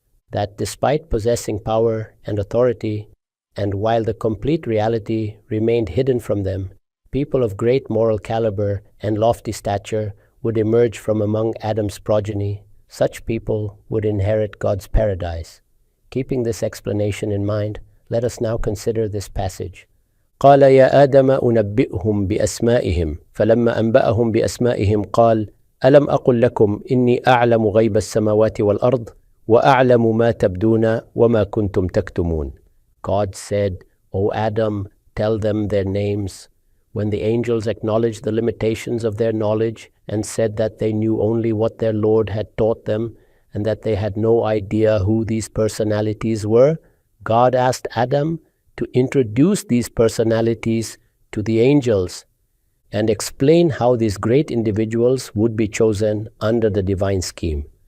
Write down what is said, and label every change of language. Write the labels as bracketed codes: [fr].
[en] That despite possessing power and authority, and while the complete reality remained hidden from them, people of great moral caliber and lofty stature would emerge from among Adam's progeny. Such people would inherit God's paradise. Keeping this explanation in mind, let us now consider this passage. [ar] قال يا آدم أنبئهم بأسمائهم فلما أنبأهم بأسمائهم قال ألم أقل لكم إني أعلم غيب السماوات والأرض وأعلم ما تبدون وما كنتم تكتمون. [en] God said, O Adam, tell them their names. When the angels acknowledged the limitations of their knowledge and said that they knew only what their Lord had taught them and that they had no idea who these personalities were, God asked Adam to introduce these personalities to the angels and explain how these great individuals would be chosen under the divine scheme.